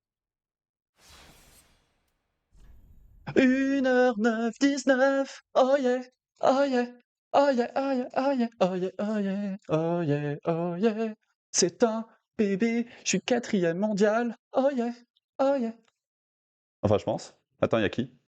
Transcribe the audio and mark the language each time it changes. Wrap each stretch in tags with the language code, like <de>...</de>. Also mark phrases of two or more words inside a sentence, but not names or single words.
<fr>1h09, 19.</fr> <en>Oh yeah, oh yeah, oh yeah, oh yeah, oh yeah, oh yeah, oh yeah, oh yeah, oh yeah.</en> <fr>C'est un bébé, je suis 4e mondial.</fr> <en>Oh yeah, oh yeah.</en> <fr>Enfin, je pense. Attends, y'a qui?</fr>